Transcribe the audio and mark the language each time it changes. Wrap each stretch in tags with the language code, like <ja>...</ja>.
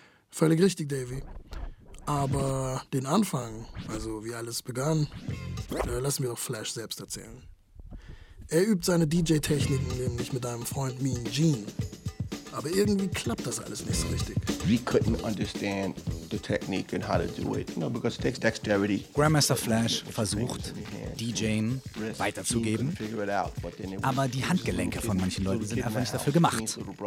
<de>Völlig richtig, Davy. Aber den Anfang, also wie alles begann, lassen wir doch Flash selbst erzählen. Er übt seine DJ-Techniken nämlich mit einem Freund Mean Gene. Aber irgendwie klappt das alles nicht so richtig.</de> <en>We couldn't understand the technique and how to do it, you know, because it takes dexterity.</en> <de>Grandmaster Flash versucht, DJing weiterzugeben, aber die Handgelenke von manchen Leuten sind einfach nicht dafür gemacht.</de>